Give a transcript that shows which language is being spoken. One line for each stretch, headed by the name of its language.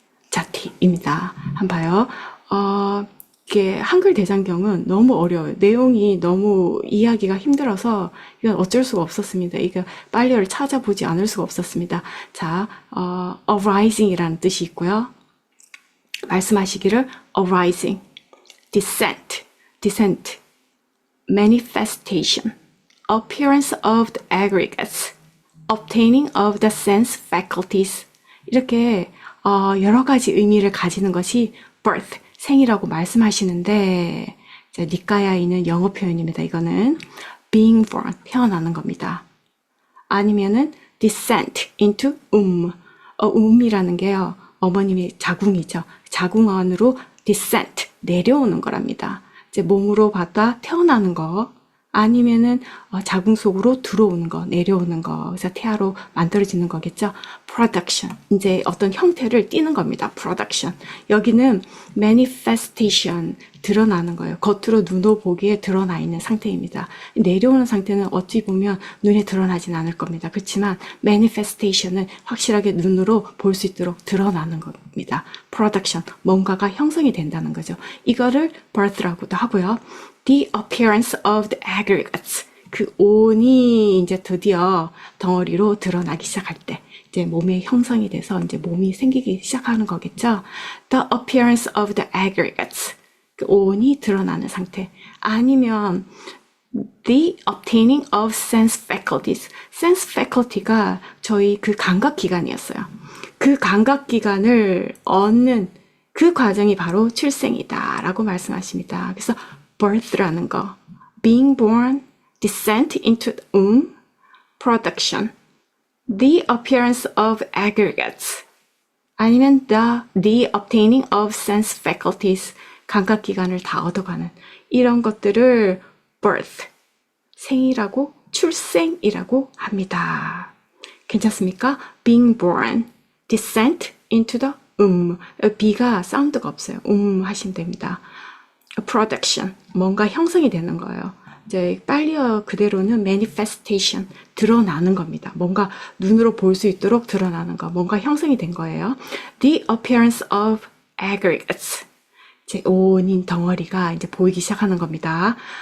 Korean: 자티입니다. 한번 봐요. 이게 한글 대장경은 너무 어려워요. 내용이 너무 이해하기가 힘들어서 이건 어쩔 수가 없었습니다. 이거 빨리를 찾아보지 않을 수가 없었습니다. 자, arising이라는 뜻이 있고요. 말씀하시기를
English: arising, descent, manifestation, appearance of the aggregates, obtaining of the sense faculties.
Korean: 이렇게 여러 가지 의미를 가지는 것이 birth, 생이라고 말씀하시는데, 자, 니까야에 있는 영어 표현입니다. 이거는
English: being born,
Korean: 태어나는 겁니다. 아니면은
English: descent into
Korean: 이라는 게요, 어머님이 자궁이죠. 자궁 안으로 descent, 내려오는 거랍니다. 이제 몸으로 받아 태어나는 거, 아니면은 자궁 속으로 들어오는 거, 내려오는 거, 그래서 태아로 만들어지는 거겠죠. production, 이제 어떤 형태를 띠는 겁니다. production. 여기는 manifestation, 드러나는 거예요. 겉으로 눈으로 보기에 드러나 있는 상태입니다. 내려오는 상태는 어찌 보면 눈에 드러나진 않을 겁니다. 그렇지만 manifestation은 확실하게 눈으로 볼 수 있도록 드러나는 겁니다. production, 뭔가가 형성이 된다는 거죠. 이거를 birth라고도 하고요.
English: The appearance of the aggregates.
Korean: 그 온이 이제 드디어 덩어리로 드러나기 시작할 때, 이제 몸에 형성이 돼서 이제 몸이 생기기 시작하는 거겠죠.
English: The appearance of the aggregates.
Korean: 그 온이 드러나는 상태.
English: 아니면 the obtaining of sense faculties.
Korean: sense faculty가 저희 그 감각기관이었어요. 그 감각기관을 얻는 그 과정이 바로 출생이다 라고 말씀하십니다.
English: 그래서 birth라는 거, being born, descent into the womb, production, the appearance of aggregates, 아니면 the obtaining of sense faculties,
Korean: 감각기관을 다 얻어가는 이런 것들을 birth, 생이라고, 출생이라고 합니다. 괜찮습니까?
English: being born, descent into the womb,
Korean: B가 사운드가 없어요. 하시면 됩니다. production, 뭔가 형성이 되는 거예요. 이제 빨리어 그대로는 manifestation, 드러나는 겁니다. 뭔가 눈으로 볼 수 있도록 드러나는 거, 뭔가 형성이 된 거예요.
English: The appearance of aggregates,
Korean: 이제 온인 덩어리가 이제 보이기 시작하는 겁니다.